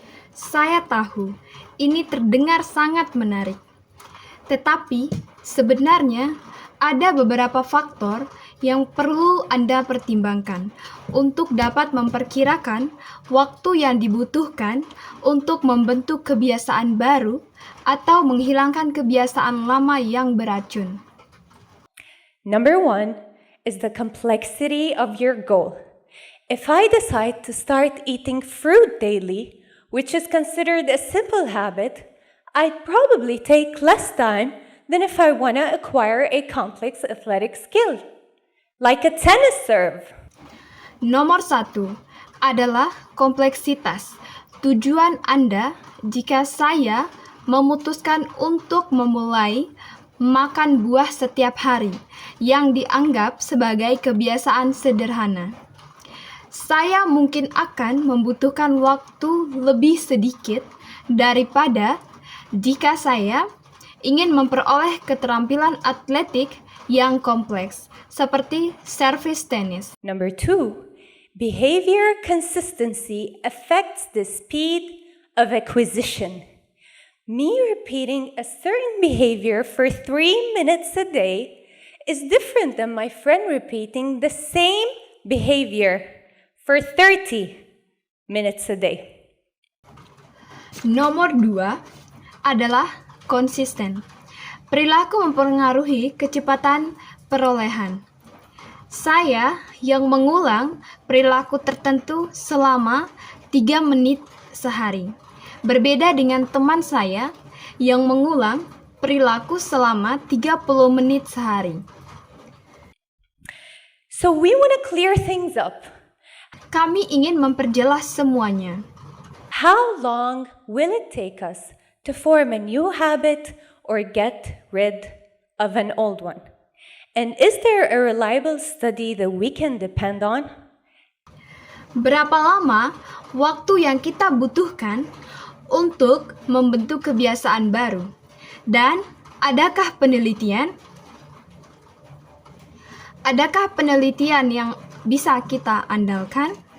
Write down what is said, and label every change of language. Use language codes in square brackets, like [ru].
[id] Saya tahu, ini terdengar sangat menarik. Tetapi, sebenarnya ada beberapa faktor yang perlu Anda pertimbangkan untuk dapat memperkirakan waktu yang dibutuhkan untuk membentuk kebiasaan baru atau menghilangkan kebiasaan lama yang beracun. [en] Number 1 is the complexity of your goal. If I decide to start eating fruit daily, which is considered a simple habit, I'd probably take less time than if I want to acquire a complex athletic skill, like a tennis serve. [id] Nomor 1 adalah kompleksitas. Tujuan Anda jika saya memutuskan untuk memulai makan buah setiap hari yang dianggap sebagai kebiasaan sederhana. Saya mungkin akan membutuhkan waktu lebih sedikit daripada jika saya ingin memperoleh keterampilan atletik yang kompleks, seperti servis tenis. [en] Number 2, behavior consistency affects the speed of acquisition. Me repeating a certain behavior for 3 minutes a day is different than my friend repeating the same behavior for 30 minutes a day. [id] Nomor 2 adalah konsisten. Perilaku mempengaruhi kecepatan perolehan. Saya yang mengulang perilaku tertentu selama 3 menit sehari. Berbeda dengan teman saya yang mengulang perilaku selama 30 menit sehari. [en] So we want to clear things up. [id] Kami ingin memperjelas semuanya. [en] How long will it take us to form a new habit or get rid of an old one? And is there a reliable study that we can depend on? [id] Berapa lama waktu yang kita butuhkan untuk membentuk kebiasaan baru? Dan adakah penelitian? Adakah penelitian yang bisa kita andalkan?